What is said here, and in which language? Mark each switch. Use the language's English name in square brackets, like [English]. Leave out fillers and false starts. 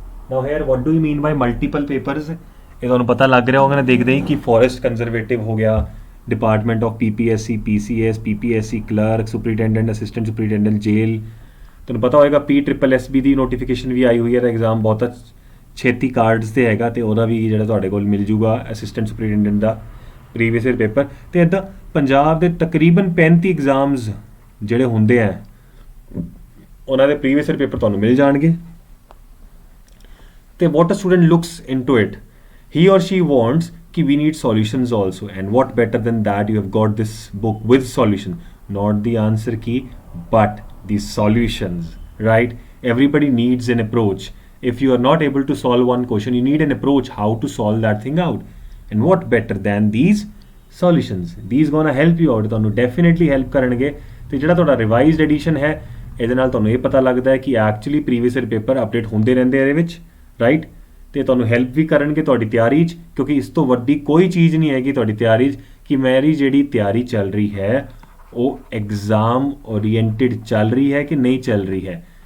[English] Now here what do you mean by multiple papers? [Punjabi] ਇਹ ਤੁਹਾਨੂੰ ਪਤਾ ਲੱਗ ਰਿਹਾ ਹੋਗਾ, ਦੇਖਦੇ ਹੀ ਕਿ ਫੋਰੈਸਟ ਕੰਜ਼ਰਵੇਟਿਵ ਹੋ ਗਿਆ, department of PPSC, PCS, PPSC clerk, superintendent, assistant superintendent jail. ਤੁਹਾਨੂੰ ਪਤਾ ਹੋਏਗਾ PSSB ਦੀ ਨੋਟੀਫਿਕੇਸ਼ਨ ਵੀ ਆਈ ਹੋਈ ਹੈ, ਐਗਜ਼ਾਮ ਬਹੁਤ ਛੇਤੀ ਕਾਰਡਸ 'ਤੇ ਹੈਗਾ, ਅਤੇ ਉਹਦਾ ਵੀ ਜਿਹੜਾ ਤੁਹਾਡੇ ਕੋਲ ਮਿਲ ਜੂਗਾ ਅਸਿਸਟੈਂਟ ਸੁਪਰੀਟੈਂਡੈਂਟ ਦਾ ਪ੍ਰੀਵੀਅਸ ਈਅਰ ਪੇਪਰ। ਅਤੇ ਇੱਦਾਂ ਪੰਜਾਬ ਦੇ ਤਕਰੀਬਨ 35 ਐਗਜ਼ਾਮਸ ਜਿਹੜੇ ਹੁੰਦੇ ਹੈ ਉਹਨਾਂ ਦੇ ਪ੍ਰੀਵੀਅਸ ਈਅਰ ਪੇਪਰ ਤੁਹਾਨੂੰ ਮਿਲ ਜਾਣਗੇ। [English] ਤੇ what a student looks into it, he or she wants कि we need solutions also, and what better than that, you have got this book with solution, not the answer key but the solutions, right? Everybody needs an approach. If you are not able to solve one question, you need an approach how to solve that thing out, and what better than these solutions? These gonna help you out, [Punjabi] ਤੁਹਾਨੂੰ definitely help ਕਰਨਗੇ। ਤੇ ਜਿਹੜਾ ਤੁਹਾਡਾ revised edition ਹੈ, ਇਹਦੇ ਨਾਲ ਤੁਹਾਨੂੰ ਇਹ ਪਤਾ ਲੱਗਦਾ ਹੈ ਕਿ actually previous year paper update ਹੁੰਦੇ ਰਹਿੰਦੇ ਇਹਦੇ ਵਿੱਚ, ਰਾਈਟ? ਅਤੇ ਤੁਹਾਨੂੰ ਹੈਲਪ ਵੀ ਕਰਨਗੇ ਤੁਹਾਡੀ ਤਿਆਰੀ 'ਚ, ਕਿਉਂਕਿ ਇਸ ਤੋਂ ਵੱਡੀ ਕੋਈ ਚੀਜ਼ ਨਹੀਂ ਹੈਗੀ ਤੁਹਾਡੀ ਤਿਆਰੀ 'ਚ ਕਿ ਮੇਰੀ ਜਿਹੜੀ ਤਿਆਰੀ ਚੱਲ ਰਹੀ ਹੈ ਉਹ ਐਗਜ਼ਾਮ ਓਰੀਐਂਟਿਡ ਚੱਲ ਰਹੀ ਹੈ ਕਿ ਨਹੀਂ ਚੱਲ ਰਹੀ ਹੈ।